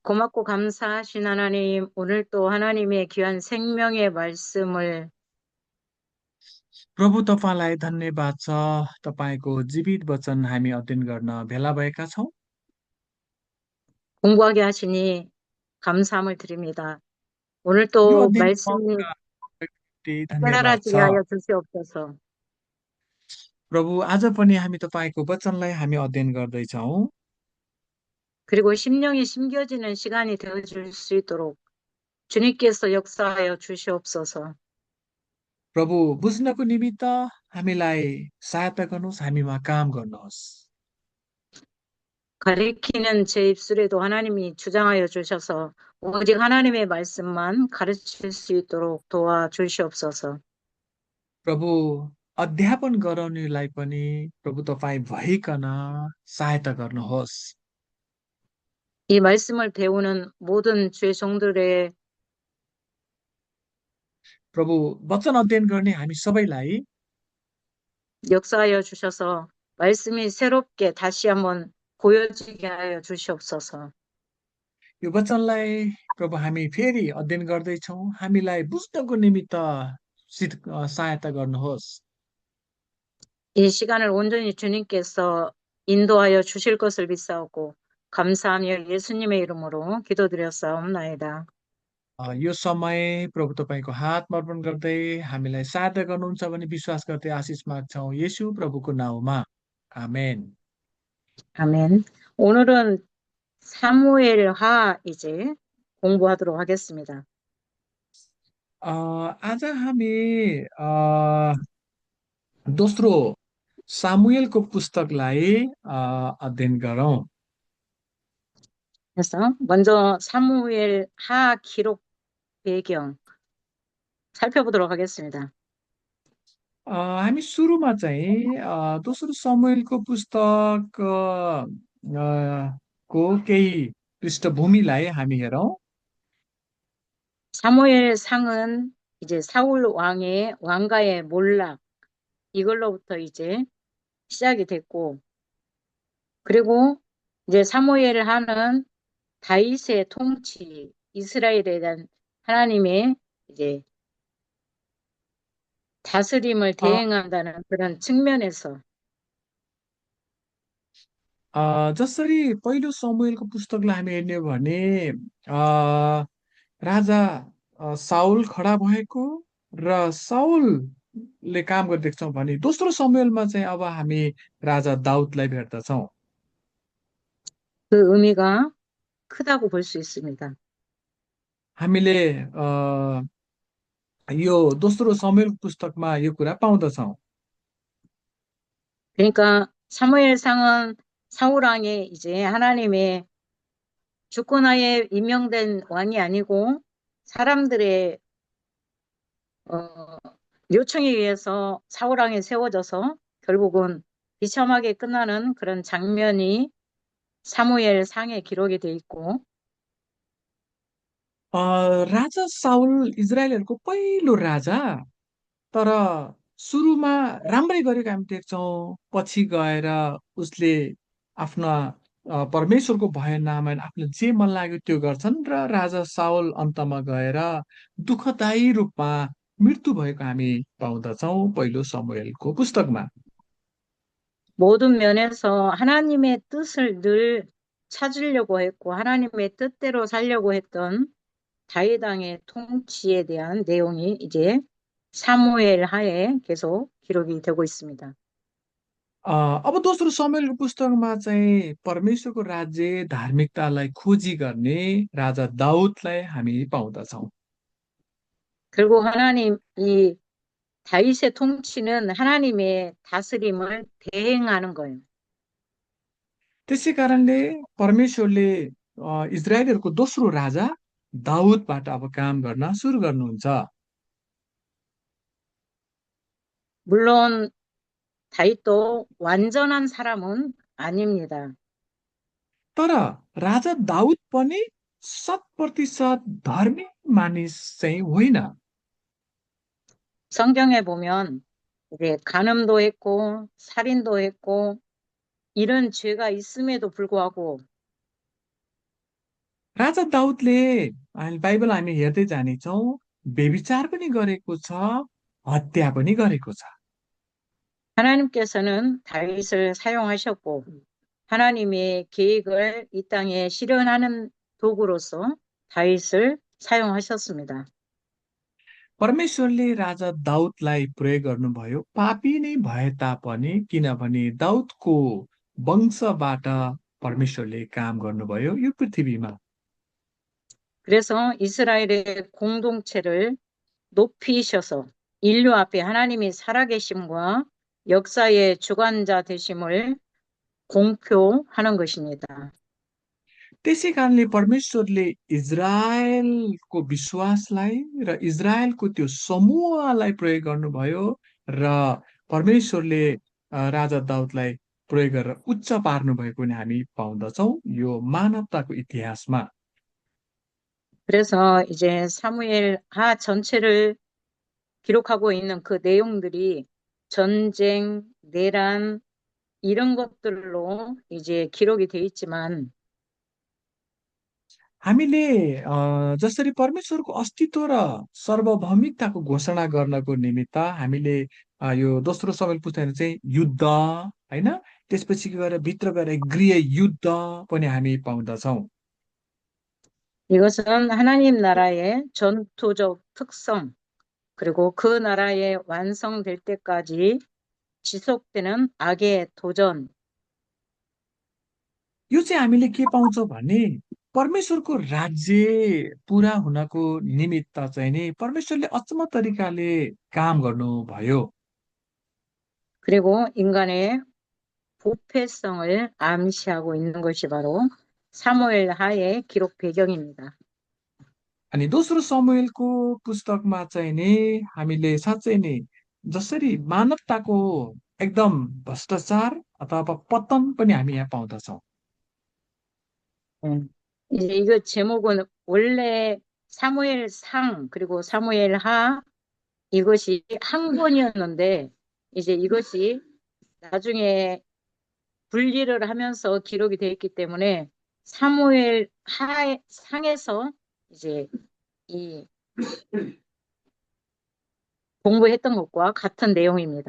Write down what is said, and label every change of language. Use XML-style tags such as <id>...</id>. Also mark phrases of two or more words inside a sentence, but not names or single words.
<ko>고맙고 감사하신 하나님, 오늘 또 하나님의 귀한 생명의 말씀을</ko> <ne>प्रभु तपाईँलाई धन्यवाद छ। तपाईँको जीवित वचन हामी अध्ययन गर्न भेला भएका छौँ।</ne> <ko>공부하게 하시니 감사함을 드립니다. 오늘</ko> <ne>यो</ne> <ko>또</ko> <ne>अध्ययन</ne> <ko>말씀이</ko> <ne>धन्यवाद</ne> <ko>깨달아지게</ko> <ne>छ।</ne> <ko>하여 주시옵소서.</ko> <ne>प्रभु आज पनि हामी तपाईँको वचनलाई हामी अध्ययन गर्दैछौँ।</ne> <ko>그리고 심령이 심겨지는 시간이 되어줄 수 있도록 주님께서 역사하여 주시옵소서.</ko> <ne>प्रभु बुझ्नको निमित्त हामीलाई सहायता गर्नुहोस्, हामीमा काम गर्नुहोस्।</ne> <ko>가리키는 제 입술에도 하나님이 주장하여 주셔서 오직 하나님의 말씀만 가르칠 수 있도록 도와주시옵소서.</ko> <ne>प्रभु अध्यापन गराउनेलाई पनि प्रभु तपाईँ भइकन सहायता गर्नुहोस्।</ne> <ko>이 말씀을 배우는 모든 주의 종들의</ko> <ne>प्रभु वचन अध्ययन गर्ने हामी सबैलाई</ne> <ko>역사하여 주셔서 말씀이 새롭게 다시 한번 보여지게 하여 주시옵소서.</ko> <ne>यो वचनलाई प्रभु हामी फेरि अध्ययन गर्दैछौँ, हामीलाई बुझ्नको निमित्त सहायता गर्नुहोस्।</ne> <ko>이 시간을 온전히 주님께서 인도하여 주실 것을 믿사오고 감사하며 예수님의 이름으로 기도드렸사옵나이다.</ko> <ne>यो समय प्रभु तपाईँको हातमा अर्पण गर्दै हामीलाई सहायता गर्नुहुन्छ भने विश्वास गर्दै आशिष माग्छौँ येशू प्रभुको नाउँमा। आमेन।</ne> <ko>아멘. 오늘은 사무엘하 이제 공부하도록 하겠습니다.</ko> <ne>आज हामी दोस्रो सामुएलको पुस्तकलाई अध्ययन गरौँ।</ne> <ko>그래서 먼저 사무엘하 기록 배경 살펴보도록 하겠습니다.</ko> <ne>हामी सुरुमा चाहिँ दोस्रो समुएलको पुस्तक को केही पृष्ठभूमिलाई हामी हेरौँ।</ne> <ko>사무엘 상은 이제 사울 왕의 왕가의 몰락 이걸로부터 이제 시작이 됐고, 그리고 이제 사무엘 하는 다윗의 통치, 이스라엘에 대한 하나님의 이제 다스림을 अ, 대행한다는 그런 측면에서</ko> <ne>जसरी पहिलो समुएलको पुस्तकलाई हामी हेर्ने हो भने राजा साउल खडा भएको र साउलले काम गरेको देख्छौँ भने दोस्रो समुएलमा चाहिँ अब हामी राजा दाउदलाई भेट्दछौँ।</ne> <ko>그 의미가 크다고 볼 수 있습니다.</ko> <ne>हामीले यो दोस्रो समुएलको पुस्तकमा यो कुरा पाउँदछौँ।</ne> <ko>그러니까 사무엘상은 사울 왕의 이제 하나님의 주권하에 임명된 왕이 아니고 사람들의 어, 요청에 의해서 사울 왕이 세워져서 결국은 비참하게 끝나는 그런 장면이 사무엘 상에 기록이 돼 있고</ko> <ne>अ, राजा साउल इजरायलहरूको पहिलो राजा, तर सुरुमा राम्रै गरेको हामी देख्छौँ। पछि गएर उसले आफ्ना परमेश्वरको भय नमानी आफूले जे मन लाग्यो त्यो गर्छन् र राजा साउल अन्तमा गएर दुःखदायी रूपमा मृत्यु भएको हामी पाउँदछौँ पहिलो समुएलको पुस्तकमा।</ne> <ko>모든 면에서 하나님의 뜻을 늘 찾으려고 했고 하나님의 뜻대로 살려고 했던 다윗 왕의 통치에 대한 내용이 이제 사무엘 하에 계속 기록이 되고 있습니다.</ko> <ne>अब दोस्रो समुएलको पुस्तकमा चाहिँ परमेश्वरको राज्य धार्मिकतालाई खोजी गर्ने राजा दाउदलाई हामी पाउँदछौँ।</ne> <ko>결국 하나님 이 다윗의 통치는 하나님의 다스림을 대행하는 거예요.</ko> <ne>त्यसै कारणले परमेश्वरले इजरायलहरूको दोस्रो राजा दाउदबाट अब काम गर्न सुरु गर्नुहुन्छ।</ne> <ko>물론 다윗도 완전한 사람은 아닙니다.</ko> <ne>तर राजा दाउद पनि 100% धर्मी मानिस चाहिँ होइन।</ne> <ko>성경에 보면 이제 간음도 했고 살인도 했고 이런 죄가 있음에도 불구하고</ko> <ne>राजा दाउदले बाइबल हामी हेर्दै जानेछौँ, व्यभिचार पनि गरेको छ, हत्या पनि गरेको छ।</ne> <ko>하나님께서는 다윗을 사용하셨고, 하나님의 계획을 이 땅에 실현하는 도구로서 다윗을 사용하셨습니다.</ko> <ne>परमेश्वरले राजा दाउदलाई प्रयोग गर्नुभयो, पापी नै भए तापनि, किनभने दाउदको वंशबाट परमेश्वरले काम गर्नुभयो यो पृथ्वीमा।</ne> <ko>그래서 이스라엘의 공동체를 높이셔서 인류 앞에 하나님이 살아계심과 역사의 주관자 되심을 공표하는 것입니다.</ko> <ne>त्यसै कारणले परमेश्वरले इजरायलको विश्वासलाई र इजरायलको त्यो समूहलाई प्रयोग गर्नुभयो र परमेश्वरले राजा दाउदलाई प्रयोग गरेर उच्च पार्नु भएको पनि हामी पाउँदछौँ यो मानवताको इतिहासमा।</ne> <ko>그래서 이제 사무엘 하 전체를 기록하고 있는 그 내용들이 전쟁, 내란, 이런 것들로 이제 기록이 돼 있지만,</ko> <ne>हामीले जसरी परमेश्वरको अस्तित्व र सार्वभौमिकताको घोषणा गर्नको निमित्त हामीले यो दोस्रो समेल पुस्तकमा चाहिँ युद्ध होइन, त्यसपछि गएर भित्र गएर गृह युद्ध पनि हामी पाउँदछौँ।</ne> <ko>이것은 하나님 나라의 전투적 특성, 그리고 그 나라의 완성될 때까지 지속되는 악의 도전,</ko> <ne>यो चाहिँ हामीले के पाउँछौँ भने परमेश्वरको राज्य पुरा हुनको निमित्त चाहिँ नि परमेश्वरले अचम्म तरिकाले काम गर्नुभयो।</ne> <ko>그리고 인간의 부패성을 암시하고 있는 것이 바로 사무엘 하의 기록 배경입니다.</ko> <ne>अनि दोस्रो समुएलको पुस्तकमा चाहिँ नि हामीले साँच्चै नै जसरी मानवताको एकदम भ्रष्टाचार अथवा पतन पनि हामी यहाँ पाउँदछौँ। 음.</ne> <ko>이제 이거 제목은 원래 사무엘 상, 그리고 사무엘 하, 이것이 한 권이었는데, 이제 이것이 나중에 분리를 하면서 기록이 되어 있기 때문에 사무엘 하 상에서 이제 이 공부했던 것과 같은 내용입니다.</ko>